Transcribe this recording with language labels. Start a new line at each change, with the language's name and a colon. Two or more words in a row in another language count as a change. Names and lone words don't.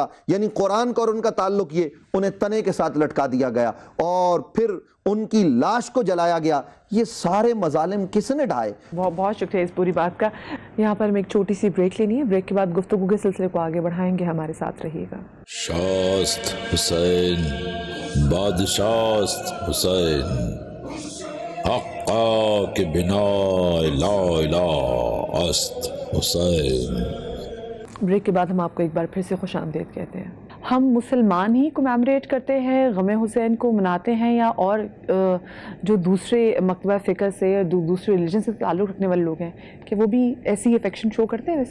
Urdu: یعنی قرآن کا اور ان کا تعلق یہ، انہیں تنے کے ساتھ لٹکا دیا گیا اور پھر ان کی لاش کو جلایا گیا. یہ سارے مظالم کس نے ڈھائے؟ بہت شکریہ اس پوری بات کا. یہاں پر ہمیں ایک چھوٹی سی بریک لینی ہے، بریک کے بعد گفتگو کے سلسلے کو آگے بڑھائیں گے. ہمارے ساتھ رہیے گا.
Persian: شاست حسین بادشاست حسین حقا کے بنا
Arabic: لا الہ
Persian: است حسین.
Urdu: بریک کے بعد ہم آپ کو ایک بار پھر سے خوش آمدید کہتے ہیں. ہم مسلمان ہی کمیموریٹ کرتے ہیں، غم حسین کو مناتے ہیں، یا اور جو دوسرے مکتبہ فکر سے یا دوسرے ریلیجن سے تعلق رکھنے والے لوگ ہیں کہ وہ بھی ایسی
English: affection show
Urdu: کرتے ہیں؟